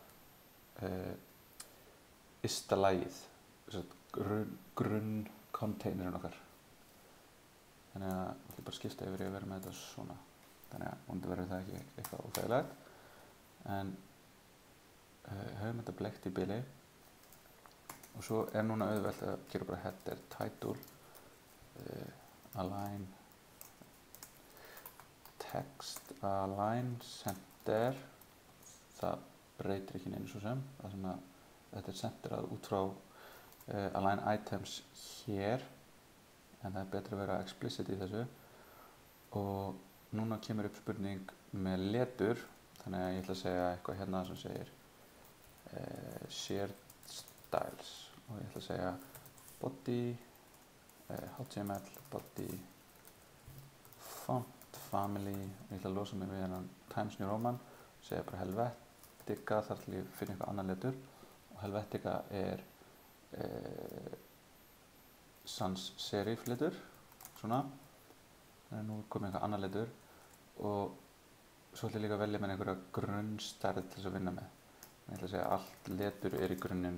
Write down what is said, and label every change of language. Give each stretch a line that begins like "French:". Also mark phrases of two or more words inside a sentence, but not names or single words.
Icelandic: ysta lagið grunn containerinn okkar þannig að við ætlum bara að skipta yfir í að vera með þetta svona þannig að vonandi verður það ekki eitthvað óþægilegt en höfum þetta bleikt í bili og svo er núna auðvelt að gera bara
English: header title align text align center
Icelandic: það breytir ekki neinu svo sem það sem að þetta er centerað út frá
English: align items
Icelandic: hér en það er betra að vera explicit í þessu og núna kemur upp spurning með letur þannig að ég ætla að segja eitthvað hérna sem segir
English: shared styles
Icelandic: og ég ætla að segja
English: body HTML body font family
Icelandic: og ég ætla að losa mig við hennan Times New Roman og segja bara Helvetica þar til ég finna eitthvað annan letur og Helvetica er
English: sans serif
Icelandic: letur svona þannig að nú er komið eitthvað annar letur og svo ætla ég líka að velja með einhverja grunnstærð til þess að vinna með ég ætla að segja að allt letur er í grunninn